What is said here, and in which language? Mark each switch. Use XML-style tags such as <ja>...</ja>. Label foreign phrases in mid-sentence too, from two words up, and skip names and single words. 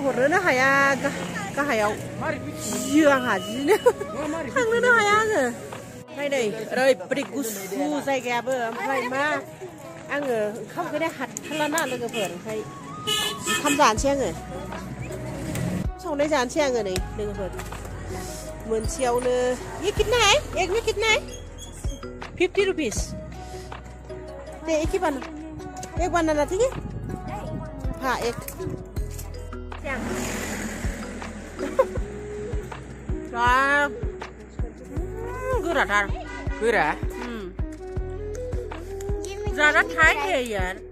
<brx>हरनोनो हाया गाहायाव गियो आंहा जिनो थांनोनो हाया आङो ओमफ्राय नै ओरैबायदि गुसु जायगायाबो ओमफ्राय मा आङो ओंखामखौनो हाथारलाना लोगोफोर ओमफ्राय जुखाम जानोसै आङो सावनाय जानोसै आङो नै लोगोफोर मोनसेयावनो</brx> <hi>ये कितना है एक में कितना है 50 रुपीस ते एक ही एक बनाना ठीक है हाँ एक गोरादार गोरा ज़्यादा टाइट है यार</hi>